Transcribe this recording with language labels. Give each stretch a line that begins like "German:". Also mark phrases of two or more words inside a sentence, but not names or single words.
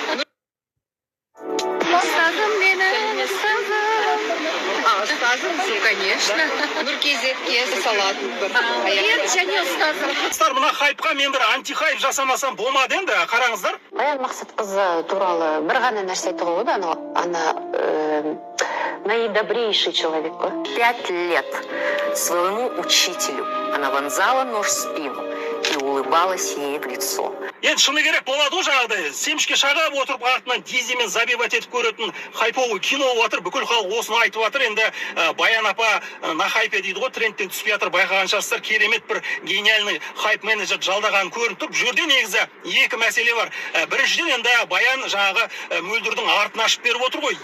Kazakh: Ustazımsın, конечно. Нұркезетке салатын бір. Мен және ұстазым. Мына хайпқа мен бір антихайп жасамасам болмады енді, қараңыздар. Баян Мақсатқызы туралы бір ғана нәрсе айтуға болады,
Russian: она наидобрейший человек. 5 лет своему учителю она вонзала нож в спину и улыбалась ей в лицо.
Kazakh: Енді шыны керек болады ғой жаңағыдай, семішке шағап отырып артынан диземен забивать етіп көретін хайповый кино отыр, бүкіл халық осыны айтып жатыр. Енді Баян апа
Russian: на хайпе
Kazakh: дейді ғой, трендтен түспей жатыр, байқаған шығарсыздар, керемет бір гениальный хайп менеджер жалдаған көрініп тұр. Бұл жерде негізі екі мәселе бар. Біріншіден енді Баян жаңағы Мөлдірдің артын ашып беріп отыр ғой.